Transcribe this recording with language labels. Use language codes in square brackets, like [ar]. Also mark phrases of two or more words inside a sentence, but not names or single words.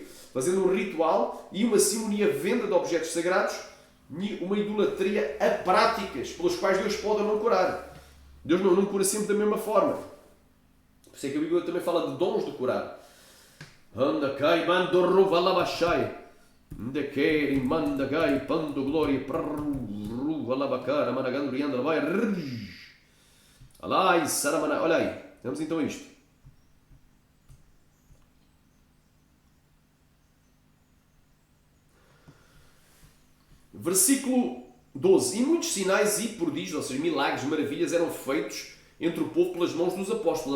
[pt] Fazendo um ritual e uma simonia venda de objetos sagrados, uma idolatria a práticas pelas quais Deus pode ou não curar. Deus não cura sempre da mesma forma. Por isso é que a Bíblia também fala de dons de curar. Anda cai, mando ruva labachai. Anda quer, manda gai, pando glória, ruva labacara, managando rianda, vai, alai, saramana. Olha aí, vamos então a isto. Versículo 12. E muitos sinais e prodígios, ou seja, milagres, maravilhas, eram feitos entre o povo pelas mãos dos apóstolos.